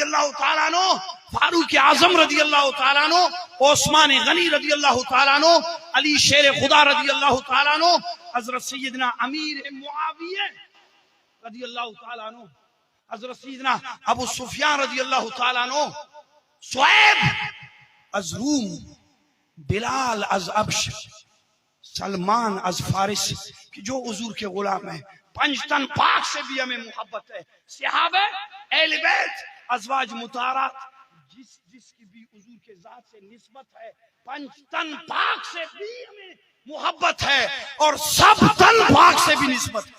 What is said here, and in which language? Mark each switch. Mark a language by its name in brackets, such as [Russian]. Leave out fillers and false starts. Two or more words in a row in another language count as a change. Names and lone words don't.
[Urdu] اللہ تعالیٰ عنہ، فاروق اعظم رضی اللہ تعالیٰ عنہ، عثمان غنی رضی اللہ تعالیٰ عنہ، علی شیر خدا رضی اللہ تعالیٰ عنہ، حضرت سیدنا امیر معاویہ رضی اللہ تعالیٰ عنہ، حضرت سیدنا ابو سفیان رضی اللہ تعالیٰ عنہ، صہیب از روم، بلال از ابش، سلمان از فارس، کہ جو حضور کے غلام ہیں. پنجتن پاک سے بھی ہمیں محبت ہے، صحابہ، اہل بیت، ازواج مطہرات، جس کی بھی حضور کے ذات سے نسبت ہے، پنجتن پاک سے بھی ہمیں محبت ہے اور سب تن پاک سے بھی نسبت ہے.